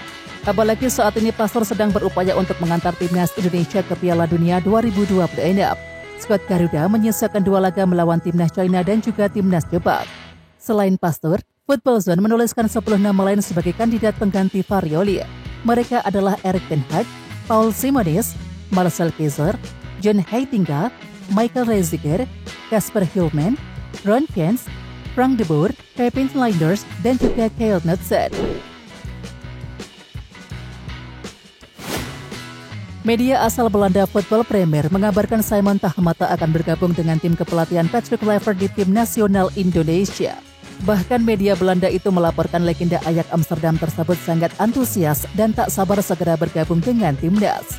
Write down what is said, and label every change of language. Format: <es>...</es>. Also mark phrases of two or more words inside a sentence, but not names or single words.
<id>Apalagi saat ini Pastoor sedang berupaya untuk mengantar Timnas Indonesia ke Piala Dunia 2026. Skuad Garuda menyisakan 2 laga melawan Timnas China dan juga Timnas Jepang. Selain Pastoor, Voetbalzone menuliskan 10 nama lain sebagai kandidat pengganti Farioli. Mereka adalah Erik ten Hag, Paul Simonis, Marcel Keizer, John Heitinga, Michael Reiziger, Kasper Hjulmand, Ron Jens, Frank de Boer, Pepijn Lijnders, dan juga Kyle Knutsen. Media asal Belanda Voetbal Premier mengabarkan Simon Tahmata akan bergabung dengan tim kepelatihan Patrick Kluivert di tim nasional Indonesia. Bahkan media Belanda itu melaporkan legenda Ajax Amsterdam tersebut sangat antusias dan tak sabar segera bergabung dengan timnas.</id>